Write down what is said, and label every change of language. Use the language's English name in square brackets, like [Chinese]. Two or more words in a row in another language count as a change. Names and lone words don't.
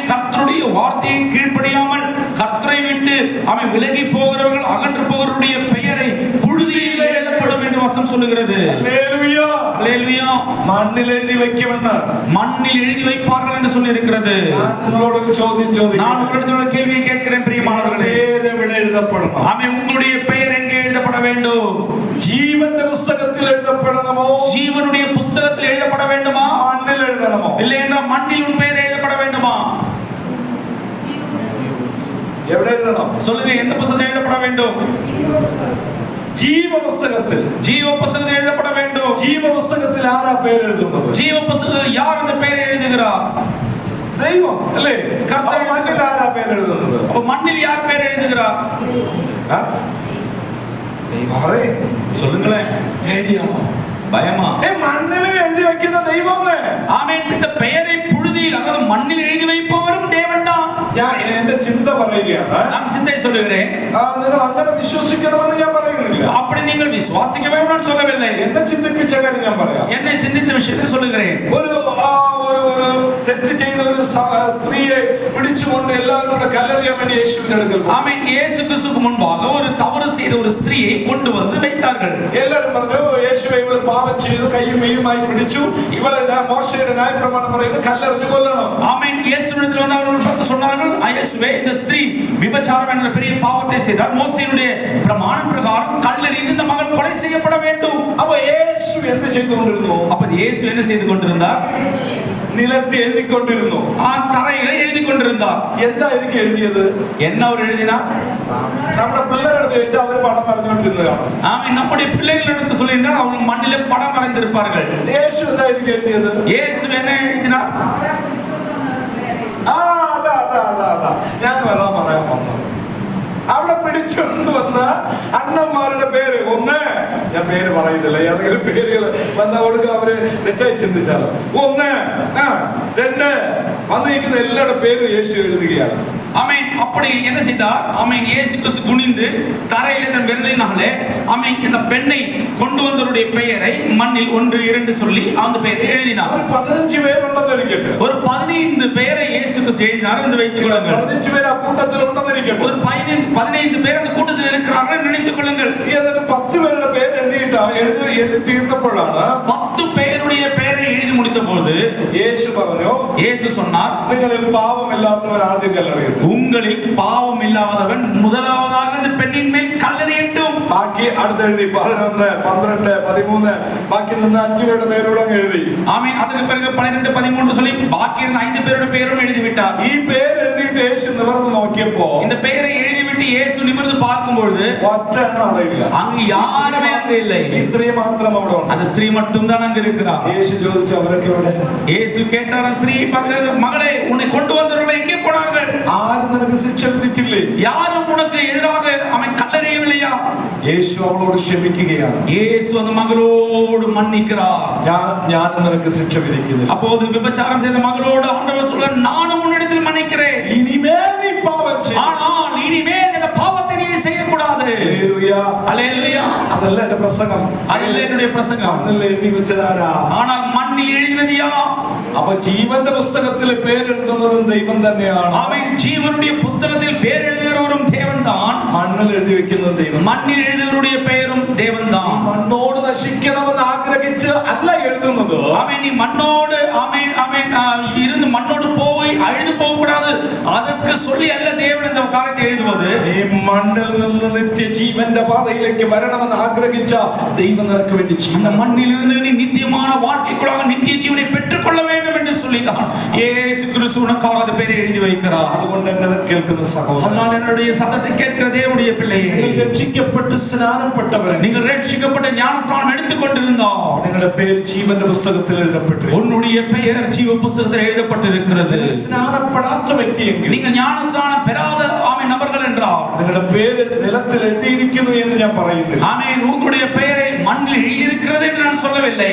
[Tamil] கர்த்தருடைய வார்த்தையை கீழ்ப்படியாமல் கர்த்தரை விட்டு அவன் விலகி போகிறவர்கள் அகன்று போகிறவருடைய பெயரை புழுதியிலே எழுதப்படும் என்று வசனம் வசனம் சொல்லுகிறது. அல்லேலூயா, அல்லேலூயா. மண்ணில் எழுதி வைக்குമെന്ന്, மண்ணில் எழுதி வைப்பார்கள் என்று சொல்லி இருக்கிறது. நான் உங்களோட [Malayalam] ചോദ്യം ചോദിക്കുന്നു. [Tamil] நான் உங்களிடத்தில் ஒரு கேள்வியை கேட்கிறேன் பிரியமானவர்களே. பேர் எവിടെ எழுதப்படணும்? ஆமென். உங்களுடைய பெயர் எங்கே எழுதப்பட வேண்டும்? [Malayalam] ജീവന്റെ പുസ്തകത്തിൽ എഴുതപ്പെടണമോ? [Tamil] ஜீவனுடைய புஸ்தகத்தில் எழுதப்பட வேண்டுமா? [Malayalam] മണ്ണിൽ എഴുതണമോ? [Tamil] இல்லை என்றால் மண்ணில் உன் பெயர் எழுதப்பட வேண்டுமா? [Malayalam] എവിടെ എഴുതണം? [Tamil] சொல்லுங்க, எந்த புத்தகத்தில் எழுதப்பட வேண்டும்? [Malayalam] ജീവ പുസ്തകത്തിൽ. [Tamil] ஜீவ புத்தகத்தில் எழுதப்பட வேண்டும். [Malayalam] ജീവ പുസ്തകത്തിൽ ആരാ പേര് എഴുതുന്നത്? [Tamil] ஜீவ புத்தகத்தில் யார் அந்த பெயரை எழுதுகிறார்? [Malayalam] ദൈവം അല്ലേ? കർത്താവ്. മണ്ണിൽ ആരാ പേര് എഴുതുന്നത്? [Tamil] அப்ப மண்ணில் யார் பெயர் எழுதுகிறார்? சொல்லுங்களேன். [Malayalam] പേടിയാണോ? [Tamil] பயமா? [Malayalam] മണ്ണിൽ എഴുതി വെക്കുന്ന ദൈവമേ. [Tamil] ஆமென். இந்த பெயரை புழுதியில், அதாவது மண்ணில் எழுதி வைப்பவரும் தேவன் தான். [Malayalam] ഞാൻ എന്റെ ചിന്ത പറയുകയാണ്. [Tamil] நான் சிந்தை சொல்லுகிறேன். [Malayalam] നിങ്ങൾ അങ്ങനെ വിശ്വസിക്കണമെന്ന് ഞാൻ പറയുന്നില്ല. [Tamil] அப்படி நீங்கள் விசுவாசிக்க வேண்டும் என்று சொல்லவில்லை. [Malayalam] എന്നെ ചിന്തിപ്പിച്ച കാര്യം ഞാൻ പറയാം. [Tamil] என்னை சிந்தித்த விஷயத்தை சொல்லுகிறேன். [Malayalam] ഒരു തെറ്റ് ചെയ്ത ഒരു സ്ത്രീയെ പിടിച്ചുകൊണ്ട് എല്ലാവരും കൂടെ കല്ലെറിയാൻ വേണ്ടി യേശുവിന്റെ അടുക്കൽ പോയി. [Tamil] ஆமென். இயேசு கிறிஸ்துவுக்கு முன்பாக ஒரு தவறு செய்த ஒரு ஸ்திரீயை கொண்டு வந்து வைத்தார்கள். [Malayalam] എല്ലാവരും പറഞ്ഞു, യേശുവേ ഇവൾ പാപം ചെയ്തു, കൈയും മെയ്യുമായി പിടിച്ചു, ഇവളെ മോശയുടെ ന്യായപ്രമാണം പറയുന്നത് കല്ലെറിഞ്ഞു കൊല്ലണം. [Tamil] ஆமென். இயேசுவிடத்தில் வந்து அவர்கள் பார்த்து சொன்னார்கள், இயேசுவே, இந்த ஸ்திரீ விபச்சாரம் என்ற பெரிய பாவத்தை செய்தார், மோசேயுடைய பிரமாணம் பிரகாரம் கல்லெறிந்து இந்த மகள் கொலை செய்யப்பட வேண்டும். [Malayalam] அப்ப യേശു എന്ത് ചെയ്തുകൊണ്ടിരുന്നു? [Tamil] அப்ப இயேசு என்ன செய்து கொண்டிருந்தார்? [Malayalam] നിലത്ത് എഴുതിക്കൊണ്ടിരുന്നു. ആ തറയിൽ എഴുതി കൊണ്ടിരുந்தார். എന്തായിരിക്കും എഴുതിയത്? [Tamil] என்ன அவர் எழுதினார்? [Malayalam] നമ്മുടെ പിള്ളേരെടുത്ത് ചോദിച്ചാൽ അവർ പടം വരഞ്ഞുകൊണ്ടിരുന്നതാണ്. [Tamil] ஆமென். நம்முடைய பிள்ளைகளிடத்து சொல்லியிருந்தால் அவங்க மண்ணிலே படம் வரைந்திருப்பார்கள். [Malayalam] യേശു എന്തായിരിക്കും എഴുതിയത്? [Tamil] இயேசு என்ன எழுதினார்? [Malayalam] അതാ ഞാൻ വരാൻ പറയാൻ വന്നത്. അവിടെ പിടിച്ചുകൊണ്ട് വന്ന അണ്ണന്മാരുടെ പേര് ഒന്ന്, ഞാൻ പേര് പറയുന്നില്ല, ഏതെങ്കിലും പേരുകൾ വന്ന കൊടുക്കുക, അവര് തെറ്റായി ചിന്തിച്ചാലോ. ഒന്ന്, രണ്ട് വന്നിരിക്കുന്ന എല്ലാവരുടെ പേരും യേശു എഴുതുകയാണ്. [Tamil] ஆமென். அப்படி என்ன செய்தார்? ஆமென். இயேசு கிறிஸ்து குனிந்து தரையிலே தன் விரலினாலே ஆமென் இந்த பெண்ணை கொண்டு வந்தவருடைய பெயரை மண்ணில் 1 2 சொல்லி அந்த பெயரை எழுதினார். [Malayalam] ஒரு 15 പേരുണ്ടെന്ന് ഇരിക്കട്ടെ. [Tamil] ஒரு 15 பெயரை இயேசு கிறிஸ்து எழுதினார் என்று வைத்துக் கொள்ளுங்கள். [Malayalam] 15 പേര് ആ കൂട്ടത്തിൽ ഉണ്ടെന്ന് ഇരിക്കട്ടെ. [Tamil] ஒரு 15 பேர் அந்த கூட்டத்தில் இருக்கிறார்கள் என்று நினைத்துக் கொள்ளுங்கள். [Malayalam] എന്നിട്ട് 10 പേരുടെ പേര് എഴുതി തീർന്നപ്പോഴാണ് [Tamil] 10 பேருடைய பெயரை எழுதி முடித்த போது [Malayalam] യേശു പറഞ്ഞു, [Tamil] இயேசு சொன்னார், [Malayalam] നിങ്ങളിൽ പാപമില്ലാത്തവർ ആദ്യം കല്ലെറിയട്ടെ. [Tamil] உங்களில் பாவம் இல்லாதவன் முதலாவதாக இந்த பெண்ணின் மேல் கല്ലെறியட்டும். [Malayalam] ബാക്കി അടുത്ത് എഴുതി 11 12 13 ബാക്കി നിന്ന് 5 പേരുടെ പേരോടെ എഴുതി. [Tamil] ஆமென். அதற்கு பிறகு 12 13 சொல்லி பாக்கி இருந்த 5 பேருடைய பெயரும் எழுதி விட்டார். [Malayalam] ഈ പേര് എഴുതിയിട്ട് യേശു നിവർന്ന് നോക്കിയപ്പോ [Tamil] இந்த பெயரை எழுதிவிட்டு இயேசு நிமிர்ந்து பார்க்கும் பொழுது [Malayalam] ഒറ്റ എണ്ണം അവിടെ ഇല്ല. [Tamil] அங்கு யாருமே அங்கு இல்லை. [Malayalam] ഈ സ്ത്രീ മാത്രം അവിടെ ഉണ്ട്. [Tamil] அந்த ஸ்திரீ மட்டும் தான் அங்கு இருக்கிறார். [Malayalam] യേശു ചോദിച്ചു, അവരൊക്കെ എവിടെ? [Tamil] இயேசு கேட்டார், ஸ்திரீ மகளே, உன்னை கொண்டு வந்தவர்கள் எங்கே போனார்கள்? [Malayalam] ആരും നിനക്ക് ശിക്ഷ വിധിച്ചില്ലേ? [Tamil] யாரும் உனக்கு எதிராக அவன் கல்லறையவில்லையா? [Malayalam] യേശു അവളോട് ക്ഷമിക്കുകയാണ്. [Tamil] இயேசு அந்த மகளோடு மன்னிக்கிறார். [Malayalam] ഞാൻ നിനക്ക് ശിക്ഷ വിധിക്കുന്നില്ല. [Tamil] அப்போது விபச்சாரம் செய்த மகளோடு ஆண்டவர் சொல்ல, நானும் உன்னிடத்தில் மன்னிக்கிறேன். [Malayalam] ഇനിമേൽ നീ പാപം ചെയ്യരുത്. [Tamil] ஆனால் இனிமேல் இந்த பாவத்தை நீ செய்யக்கூடாது. [Malayalam] ഹല്ലേലൂയ. [Tamil] ஹல்லேலூயா. [Malayalam] അതല്ല എന്റെ പ്രസംഗം. [Tamil] അതല്ല என்னுடைய பிரசங்கம். [Malayalam] മണ്ണിൽ എഴുതി വെച്ചതാരാ? [Tamil] ஆனால் மண்ணில் எழுதினது யார்? [Malayalam] അപ്പൊ ജീവന്റെ പുസ്തകത്തിൽ പേരെഴുതുന്നതും ദൈവം തന്നെയാണ്. [Tamil] அவன் ஜீவனுடைய புஸ்தகத்தில் பேர் எழுதுகிறவரும் தேவன் தான். [Malayalam] മണ്ണിൽ എഴുതി വെക്കുന്നത് ദൈവം. [Tamil] மண்ணில் எழுதுகிறவருடைய பெயரும் தேவன் தான். [Malayalam] മണ്ണോട് നശിക്കണമെന്ന് ആഗ്രഹിച്ച് അല്ല എഴുതുന്നത്. [Tamil] அவன் நீ மண்ணோடு இருந்து மண்ணோடு போய் அழுது போக கூடாது அதற்கு சொல்லி அல்ல தேவன் இந்த காரியத்தை எழுதுவது. [Malayalam] ഈ മണ്ണിൽ നിന്ന് നിത്യജീവന്റെ പാതയിലേക്ക് വരണമെന്ന് ആഗ്രഹിച്ച ദൈവം നിനക്ക് വേണ്ടി [Tamil] அந்த மண்ணில் இருந்து நீ நித்தியமான வாழ்க்கைக்குள்ளாக நித்திய ஜீவனை பெற்றுக்கொள்ள வேண்டும் என்று சொல்லிதான் இயேசு கிறிஸ்து உனக்காக அந்த பெயரை எழுதி வைக்கிறார். [Malayalam] അതുകൊണ്ട് എന്നെ കേൾക്കുന്ന സഹോദരൻ, [Tamil] அதனால் என்னுடைய சத்தத்தை கேட்கிற தேவனுடைய பிள்ளையே, [Malayalam] നിങ്ങൾ രക്ഷിക്കപ്പെട്ട് സ്നാനപ്പെട്ടവരെ, [Tamil] நீங்கள் ரட்சிக்கப்பட்ட ஞானஸ்நானம் எடுத்துக் கொண்டிருந்தால் [Malayalam] നിങ്ങളുടെ പേര് ജീവന്റെ പുസ്തകത്തിൽ എഴുതപ്പെട്ടു. [Tamil] உன்னுடைய பெயர் ஜீவ புஸ்தகத்தில் எழுதப்பட்டிருக்கிறது. [Malayalam] സ്നാനപ്പെടാത്ത വ്യക്തിയെങ്കിൽ, [Tamil] நீங்கள் ஞானஸ்நானம் பெறாத நபர்கள் என்றால் [Malayalam] നിങ്ങളുടെ പേര് നിലത്തിൽ എഴുതിയിരിക്കുന്നു എന്ന് ഞാൻ പറയുന്നില്ല. [Tamil] ஆமென். உங்களுடைய பெயரை மண்ணில் எழுதியிருக்கிறது என்று நான் சொல்லவில்லை.